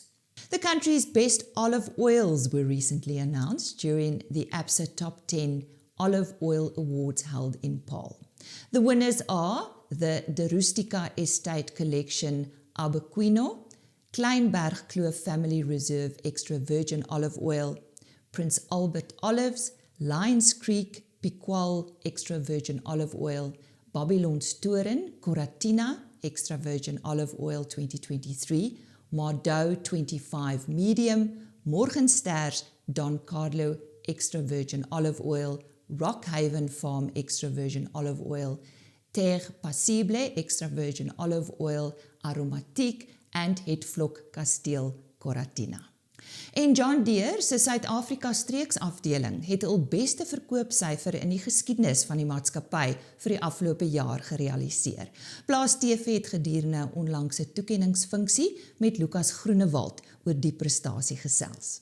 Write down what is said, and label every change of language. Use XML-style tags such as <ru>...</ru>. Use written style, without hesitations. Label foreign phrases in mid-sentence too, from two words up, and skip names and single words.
<en>The country's best olive oils were recently announced during the ABSA Top 10 Olive Oil Awards held in Paarl. The winners are the De Rustica Estate Collection Albequino, Kleinberg Kloof Family Reserve Extra Virgin Olive Oil, Prince Albert Olives, Lions Creek Piqual Extra Virgin Olive Oil, Babylon's Toren Coratina Extra Virgin Olive Oil 2023, Mardou 25 Medium, Morgensters Don Carlo Extra Virgin Olive Oil, Rockhaven Farm Extra Virgin Olive Oil, Terre Passible Extra Virgin Olive Oil, Aromatique and Hetvlok Kasteel Coratina.</en> <af>En John Deere se Suid-Afrika streeksafdeling het hul beste verkoopsyfer in die geskiedenis van die maatskappy vir die afgelope jaar gerealiseer. Plaas TV het gedurende 'n onlangse toekenningsfunksie met Lukas Groenewald oor die prestasie gesels.</af>